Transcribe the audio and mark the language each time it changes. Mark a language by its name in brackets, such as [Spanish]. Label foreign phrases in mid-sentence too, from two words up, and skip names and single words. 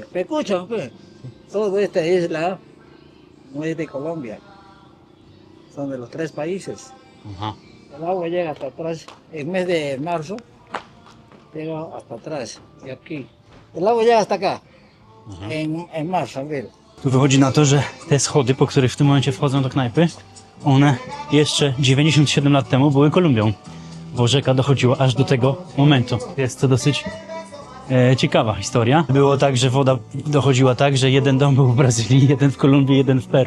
[Spanish] Pero escucha, pues, toda esta isla no es de Colombia, son de los 3 países. Ajá. El agua llega hasta atrás, en mes de marzo, llega hasta atrás, y aquí. El agua llega hasta acá, en marzo, abril. [Polish] Tu wychodzi na to, że te schody, po których w tym momencie wchodzą do knajpy, one jeszcze 97 lat temu były Kolumbią, bo rzeka dochodziła aż do tego momentu. Jest to dosyć ciekawa historia. Było tak, że woda dochodziła tak, że jeden dom był w Brazylii, jeden w Kolumbii, jeden w Peru.